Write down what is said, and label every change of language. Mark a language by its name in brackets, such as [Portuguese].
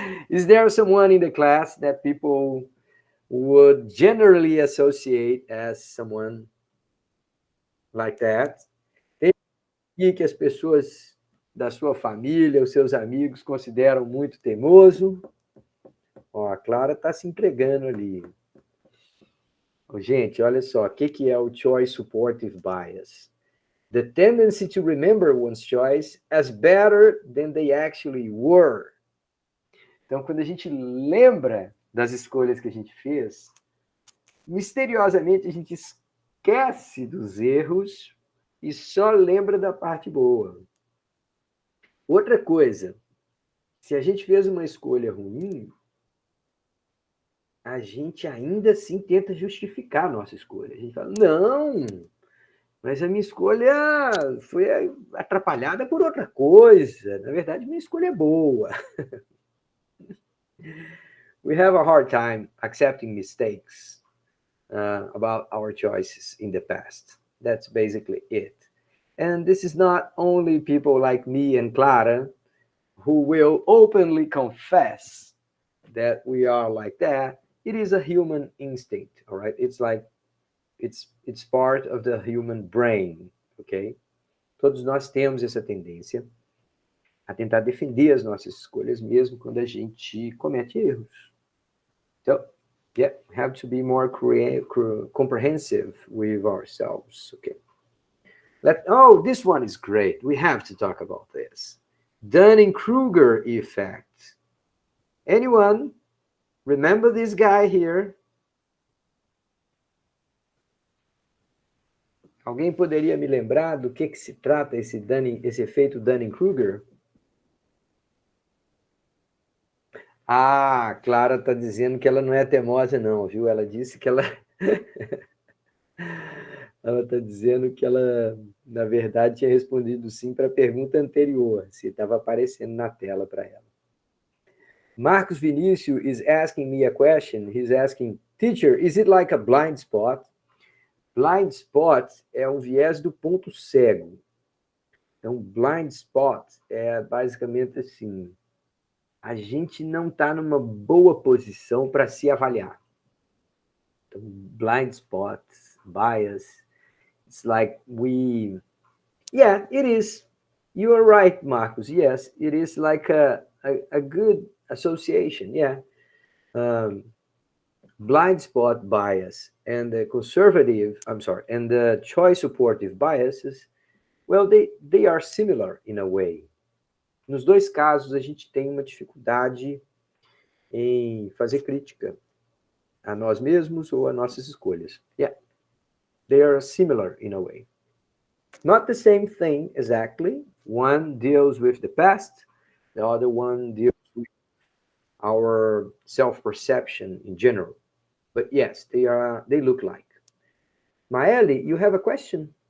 [English] Is there someone in the class that people would generally associate as someone like that? [Portuguese] Tem aqui que as pessoas da sua família, os seus amigos consideram muito teimoso? Ó, a Clara está se entregando ali. Gente, olha só, o que é o choice supportive bias? [English] The tendency to remember one's choice as better than they actually were. [Portuguese] Então, quando a gente lembra das escolhas que a gente fez, misteriosamente a gente esquece dos erros e só lembra da parte boa. Outra coisa, se a gente fez uma escolha ruim, a gente ainda assim tenta justificar a nossa escolha. A gente fala, não, mas a minha escolha foi atrapalhada por outra coisa. Na verdade, minha escolha é boa. [English] We have a hard time accepting mistakes about our choices in the past. That's basically it. And this is not only people like me and Clara who will openly confess that we are like that. It is a human instinct, all right? It's like it's part of the human brain, ok? [Portuguese] Todos nós temos essa tendência a tentar defender as nossas escolhas, mesmo quando a gente comete erros. [English] So, yeah, we have to be more comprehensive with ourselves, okay? Oh, this one is great. We have to talk about this. Dunning-Kruger effect. Anyone remember this guy here? [Portuguese] Alguém poderia me lembrar do que se trata esse efeito Dunning-Kruger? Ah, Clara está dizendo que ela não é teimosa, não, viu? Ela disse que ela. Ela está dizendo que ela, na verdade, tinha respondido sim para a pergunta anterior, se estava aparecendo na tela para ela. [English] Marcos Vinícius is asking me a question. He's asking, teacher, is it like a blind spot? [Portuguese] Blind spot é um viés do ponto cego. Então, blind spot é basicamente assim, a gente não está numa boa posição para se avaliar. Então, [English] blind spot, bias, it's like yeah, it is. You are right, Marcos. Yes, it is like a good association, yeah. Blind spot bias and the and the choice supportive biases, well, they are similar in a way. [Portuguese] Nos dois casos, a gente tem uma dificuldade em fazer crítica a nós mesmos ou a nossas escolhas. [English] Yeah, they are similar in a way. Not the same thing exactly. One deals with the past, the other one deals with our self-perception in general. But yes, they look like. Maeli, you have a question?